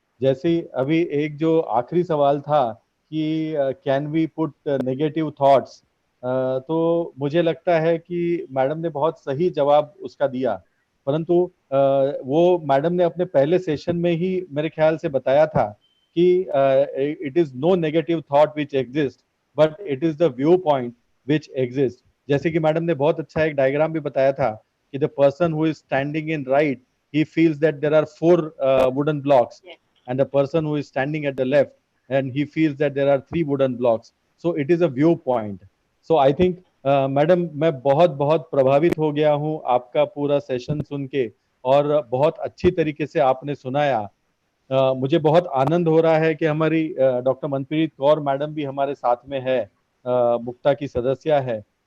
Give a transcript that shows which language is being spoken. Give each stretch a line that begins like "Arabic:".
Hindi: जैसे अभी एक जो आखिरी सवाल था कि
English: can we put negative thoughts,
Hindi: तो मुझे लगता है कि मैडम ने बहुत सही जवाब उसका दिया. परंतु वो मैडम ने अपने पहले सेशन में ही मेरे ख्याल से बताया था कि
English: it is no negative thought which exist
Hindi: but it is the view point which exist. जैसे कि मैडम ने बहुत अच्छा एक डायग्राम भी बताया था कि
English: The person who is standing in right, he feels that there are 4 wooden blocks, and the person who is standing at the left, and he feels that there are 3 wooden blocks. So it is a viewpoint. So I think
Hindi: madam मैं बहुत बहुत प्रभावित हो गया हूँ आपका पूरा session सुन के, और बहुत अच्छी तरीके से आपने सुनाया. मुझे बहुत आनंद हो रहा है कि हमारी डॉक्टर मनप्रीत कौर मैडम भी हमारे साथ में है, मुक्ता की सदस्य है.